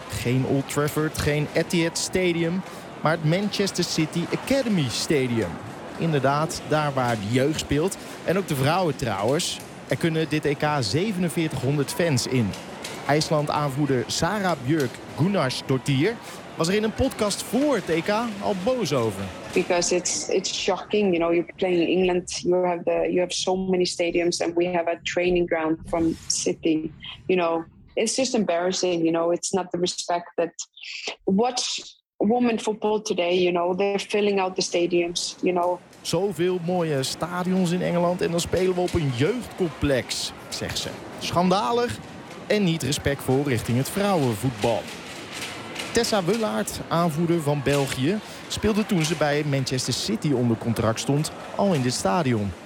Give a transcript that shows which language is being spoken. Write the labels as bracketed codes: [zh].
[nl] Geen Old Trafford, geen Etihad Stadium. Maar het Manchester City Academy Stadium. Inderdaad, daar waar de jeugd speelt. En ook de vrouwen trouwens. Er kunnen dit EK 4700 fans in. IJsland-aanvoerder Sara Björk Gunnarsdóttir was er in een podcast voor het EK al boos over. [en] Because it's shocking, you know, you're playing England, you have so many stadiums and we have a training ground from City. You know, it's just embarrassing, you know, it's not the respect that watch women football today, you know, they're filling out the stadiums, you know. [nl] Zoveel mooie stadions in Engeland en dan spelen we op een jeugdcomplex, zegt ze. Schandalig. En niet respectvol richting het vrouwenvoetbal. Tessa Wullaert, aanvoerder van België, speelde toen ze bij Manchester City onder contract stond al in dit stadion.